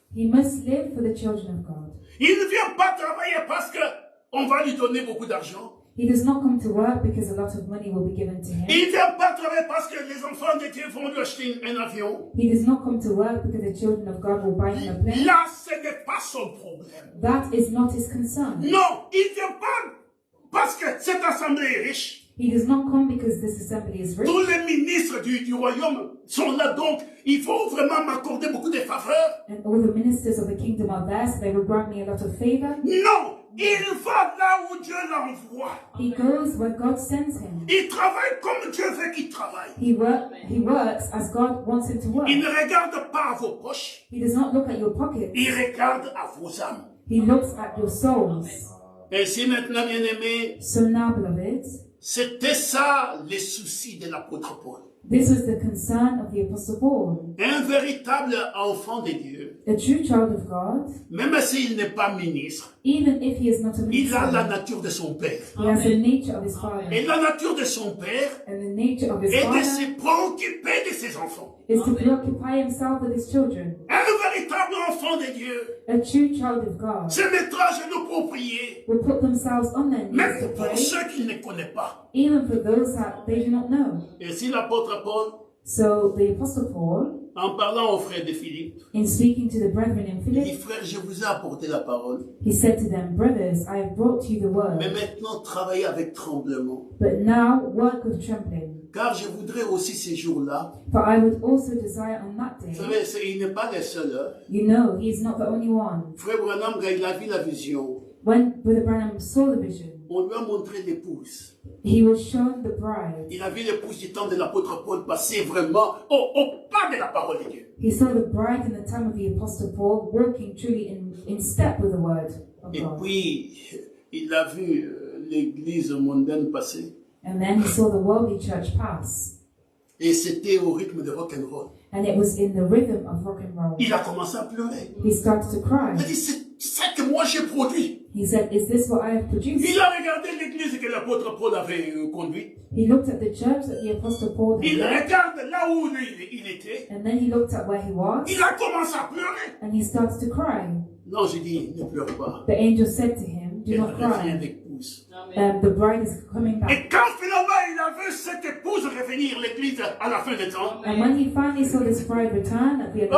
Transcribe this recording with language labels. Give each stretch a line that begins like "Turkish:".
English: He must live for the children of God.
French: Il ne vient pas travailler parce qu'on va lui donner beaucoup d'argent.
English: He does not come to work because a lot of money will be given to him.
French: Il ne vient pas travailler parce que les enfants de Dieu vont lui acheter un avion.
English: He does not come to work because the children of God will buy him a plane.
French: Là, ce n'est pas son problème.
English: That is not his concern.
French: Non, il ne vient pas parce que cette assemblée est riche.
English: He does not come because this assembly is rich.
French: Tous les ministres du royaume sont là, donc il faut vraiment m'accorder beaucoup de faveurs.
English: And all the ministers of the kingdom are there, so they will grant me a lot of favor.
French: Non, il va là où Dieu l'envoie.
English: He goes where God sends him.
French: Il travaille comme Dieu veut qu'il travaille.
English: He works as God wants him to work.
French: Il ne regarde pas à vos poches,
English: He does not look at your pockets.
French: il regarde à vos âmes.
English: He looks at your souls.
French: Ainsi maintenant, bien-aimés,
English: So now, beloved,
French: c'était ça les soucis de l'apôtre Paul.
English: this was the concern of the Apostle Paul.
French: Un véritable enfant de Dieu,
English: A true child of God,
French: même s'il n'est pas ministre,
English: even if he is not a
French: il a la
English: minister,
French: nature de son père.
English: he has the nature of his father.
French: Et la nature de son père
English: And the nature of his
French: est de
English: father
French: se préoccuper de ses enfants.
English: is to preoccupy himself with his children.
French: Un véritable enfant de Dieu
English: A true child of God
French: se mettra à genoux pour prier,
English: will put themselves on their knees
French: même
English: to
French: pour
English: pray,
French: ceux qu'il ne connaît pas.
English: even for those that they do not know.
French: Et si l'apôtre Paul,
English: So the Apostle Paul,
French: en parlant aux frères de Philippe,
English: in speaking to the brethren in
French: il dit,
English: Philippi,
French: frère, je vous ai apporté la parole,
English: he said to them, Brothers, I have brought you the
French: mais
English: word,
French: maintenant travaillez avec tremblement.
English: but now work with trembling.
French: Car je voudrais aussi ces jours-là,
English: For I would also desire on that
French: vous
English: day,
French: savez, il n'est pas le seul. Hein.
English: you know, he is not the only one.
French: Frère Branham, quand il a vu la vision,
English: When Brother Branham saw the vision,
French: on lui a montré l'épouse.
English: he was shown the bride.
French: Il a vu l'épouse du temps de l'apôtre Paul passer vraiment au pas de la parole de Dieu.
English: He saw the bride in the time of the Apostle Paul walking truly in step with the word of
French: Et
English: God.
French: puis, il a vu l'église mondaine passer.
English: And then he saw the worldly church pass.
French: Et c'était au rythme de rock'n'roll.
English: And it was in the rhythm of rock and roll.
French: Il a commencé à pleurer.
English: He started to cry.
French: Il a dit, c'est ça que moi j'ai produit.
English: He said, "Is this what I have produced?"
French: Il a regardé l'église que l'apôtre Paul avait conduite.
English: He looked at the church that the Apostle Paul had
French: Il
English: led,
French: regarde là où il était.
English: and then he looked at where he was,
French: Il a commencé à pleurer.
English: and he started to cry.
French: Non, j'ai dit, ne pleure pas.
English: The angel said to him, "Do
French: Elle
English: not
French: revient
English: cry.
French: d'épouse.
English: The bride is coming back."
French: Et quand finalement il a vu cette épouse revenir l'église à la fin des temps,
English: And when he finally saw this bride return at the end of the